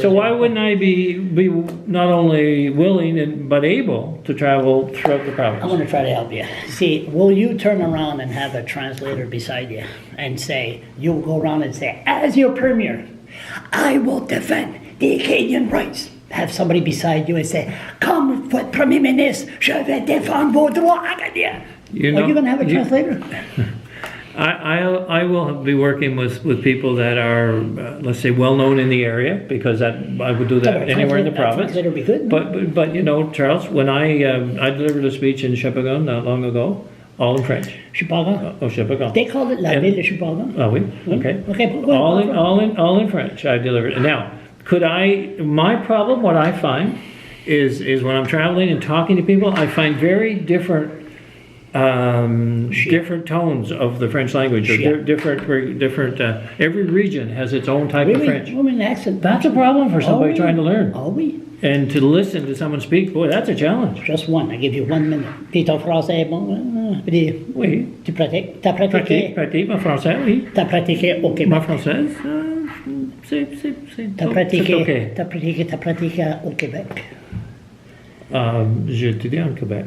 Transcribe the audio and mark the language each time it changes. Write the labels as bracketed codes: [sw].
[en] So why wouldn't I be not only willing but able to travel throughout the I province? want to try to help you. See, will you turn around and have a translator beside you and say, you'll go around and say, as your premier, I will defend the Acadian rights. Have somebody beside you and say, [fr] comme votre premier ministre, je vais défendre vos droits acadiens. [en] Are you going to have a translator? I will be working with people that are, let's say, well known in the area, because I would do that anywhere in the province. Translator would be good. But you know, Charles, when I delivered a speech in Shippagan not long ago, all in French. Shippagan. Oh, Shippagan. They call it La Ville de Shippagan. Oh, oui. Okay. Okay. Go ahead. All in French. I delivered. Now, my problem, what I find, is when I'm traveling and talking to people, I find very different tones of the French language. Or different. Every region has its own type of French. Women accent. That's a problem for somebody trying to learn. [fr] Oh, oui. [en] And to listen to someone speak, boy, that's a challenge. Just one. I give you 1 minute. [fr] Puis ton français est bon. Oui. Tu pratiques. T'as pratiqué. Pratique, mon français, oui. T'as pratiqué au Québec. Ma française, c'est T'as OK. pratiqué au Québec. J'ai étudié en Québec.